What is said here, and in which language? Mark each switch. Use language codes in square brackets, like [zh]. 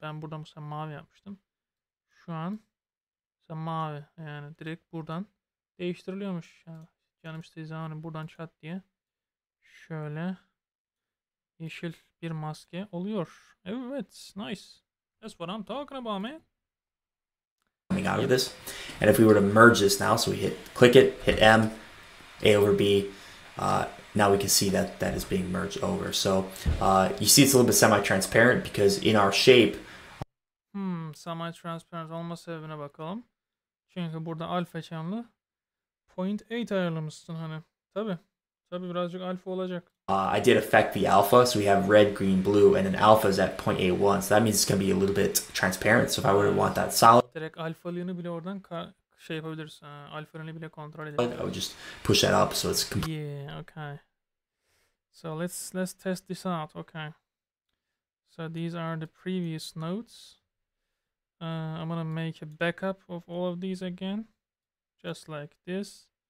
[tr] Ben burada mesela mavi yapmıştım. Şu an mesela mavi, yani direkt buradan değiştiriliyormuş. Yani canım istediği zaman buradan çat diye şöyle yeşil bir maske oluyor. Evet, [en] nice. That's what I'm talking about, man. Coming out of this. And if we were to merge this now, so we click it, hit M, A over B, now we can see that that is being merged over. So you see it's a little bit semi-transparent because in our shape. [tr] Semi-transparent olma sebebine bakalım. Çünkü burada alfa channel'ı 0.8 ayarlamışsın hani. Tabi birazcık alfa olacak. [en] I did affect the alpha, so we have red, green, blue, and then alpha is at 0.81, so that means it's going to be a little bit transparent. So if I were to want that solid, [tr] direkt alfalığını bile oradan şey yapabilirsin. Alfalığını bile kontrol edebilirsin. [en] I would just push that up so it's complete. Yeah, okay. So let's test this out. Okay. So these are the previous notes. I'm gonna make a backup of all of these again, just like this.